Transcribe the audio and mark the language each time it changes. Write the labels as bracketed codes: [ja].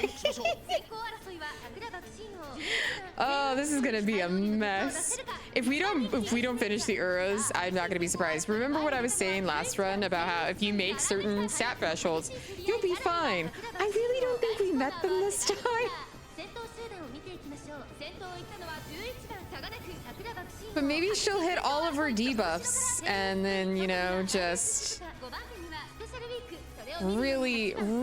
[ja] 先行争いは桜爆心王 [en] Oh, this is gonna be a mess. If we don't finish the Uros, I'm not gonna be surprised. Remember what I was saying last run about how if you make certain stat thresholds, you'll be fine. I really don't think we met them this time. [ja] 先頭集団を見ていきましょう先頭を行ったのは11番差がなく桜爆心王 [en] But maybe she'll hit all of her debuffs and then, you know, just [ja] 5番手にはスペシャルウィークそれを見る